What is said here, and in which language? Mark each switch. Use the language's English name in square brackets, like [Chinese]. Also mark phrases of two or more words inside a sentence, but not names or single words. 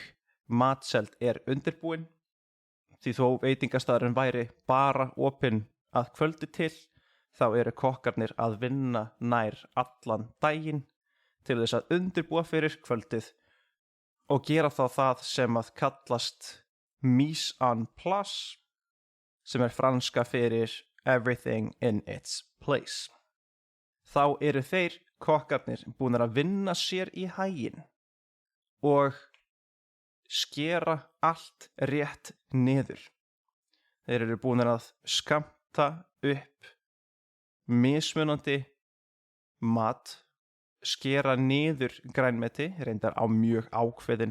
[Icelandic] matseld undirbúin, því þó veitingastaðurinn væri bara opinn að kvöldi til, þá eru kokkarnir að vinna nær allan daginn til þess að undirbúa fyrir kvöldið og gera þá það sem að kallast [French] mise en place, [Icelandic] sem franska fyrir [English] everything in its place. [Icelandic] Þá eru þeir kokkarnir búnir að vinna sér í haginn og skera allt rétt niður. Þeir eru búnir að skammta upp mismunandi mat, skera niður grænmeti, reyndar á mjög ákveðin